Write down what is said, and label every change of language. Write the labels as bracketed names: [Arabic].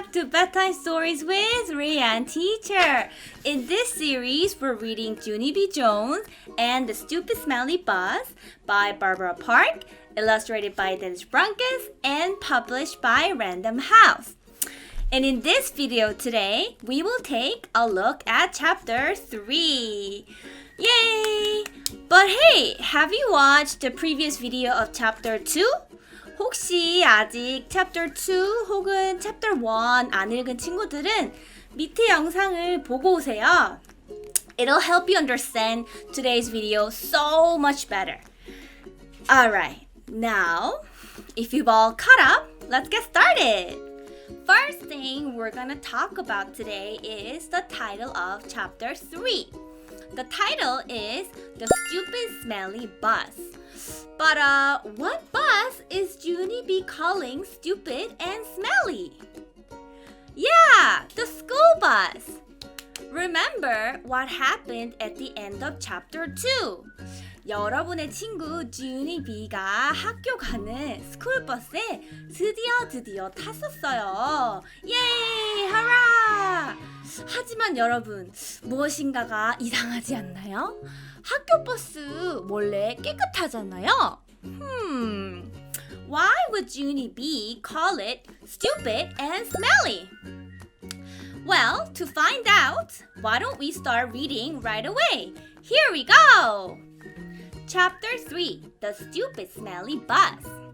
[English] Bedtime Stories with Rian Teacher. In this series, we're reading junieBjones and The Stupid Smelly Bus by Barbara Park, illustrated by Denise Brunkus, and published by Random House. And in this video today, we will take a look at chapter 3. Yay! But hey, have you watched the previous video of chapter 2? [Korean] 혹시 아직 chapter 2 혹은 chapter 1 안 읽은 친구들은 밑에 영상을 보고 오세요. [English] It'll help you understand today's video so much better. Alright, now, if you've all caught up, let's get started. First thing we're gonna talk about today is the title of chapter 3. The title is The Stupid Smelly Bus. But what bus is Junie B calling stupid and smelly? Yeah, the school bus. Remember what happened at the end of chapter 2. [Korean] 여러분의 친구 주니 B가 학교 가는 스쿨버스에 드디어 탔었어요. 예이! 하라! 하지만 여러분, 무엇인가가 이상하지 않나요? 학교 버스 원래 깨끗하잖아요. [English] Why would Junie B call it stupid and smelly? Well, to find out, why don't we start reading right away? Here we go! Chapter 3, The Stupid Smelly Bus.